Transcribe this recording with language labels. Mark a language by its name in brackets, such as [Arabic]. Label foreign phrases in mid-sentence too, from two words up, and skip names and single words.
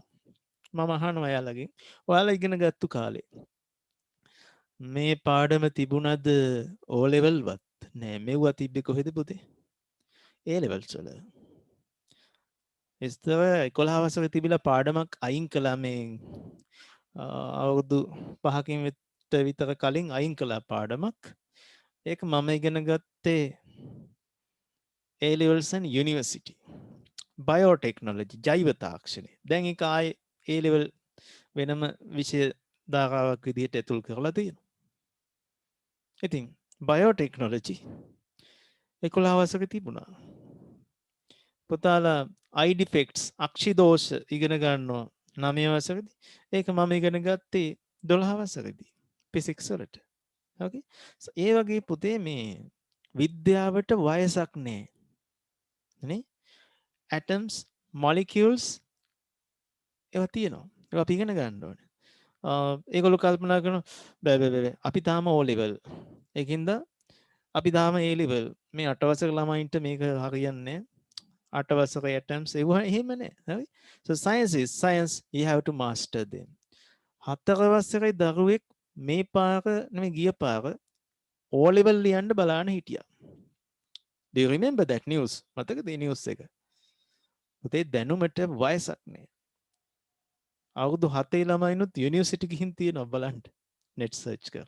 [Sinhala] මම අහනවා එයාලගෙන් ඔයාලා ඉගෙන ගත්තු කාලේ මේ පාඩම තිබුණද O level වත් නෑ මෙව්වා තිබ්බේ කොහෙද පුතේ? A levels වල. ඉස්තර 11 වසරේ තිබිලා පාඩමක් අයින් කළා මේ අවුරුදු 5කින් විතර කලින් අයින් කළා පාඩමක්. ඒක මම ඉගෙන ගත්තේ [English] A levels and university. [Sinhala] Biotechnology, ජෛව තාක්ෂණය. දැන් ඒක ආයේ A level වෙනම විෂය ධාරාවක් විදිහට ඇතුල් කරලා තියෙනවා. ඉතින් biotechnology 11 වසරේ තිබුණා. පුතාලා [English] eye defects [Sinhala] අක්ෂි දෝෂ ඉගෙන ගන්නවා 9 වසරේදී. ඒක මම ඉගෙන ගත්තේ 12 වසරේදී physics වලට. [English] okay so [Sinhala] ඒ වගේ පුතේ මේ විද්‍යාවට වයසක් නෑ නේ [English] atoms molecules [Sinhala] ඒවා තියෙනවා ඒවා අපි ඉගෙන ගන්න ඕනේ ඒගොල්ලෝ කල්පනා කරන බෑ අපි තාම O level ඒකින්ද අපි තාම A level මේ 8 වසරක ළමයින්ට මේක හරියන්නේ නැහැ 8 වසරක atoms ඒවා එහෙම නෑ හරි [English] so science you have to master them [Sinhala] 4 වසරේ දරුවෙක් මේ පාර නෙමෙයි ගිය පාර O level ලියන්න බලාන හිටියා do [English] you remember that news [Sinhala] මතකද ඒ news එක පුතේ දැනුමට වයසක් නෑ අවුරුදු 7 ළමයිනුත් යුනිවර්සිටි ගිහින් තියෙනවා බලන්න [English] net search [Sinhala] කරලා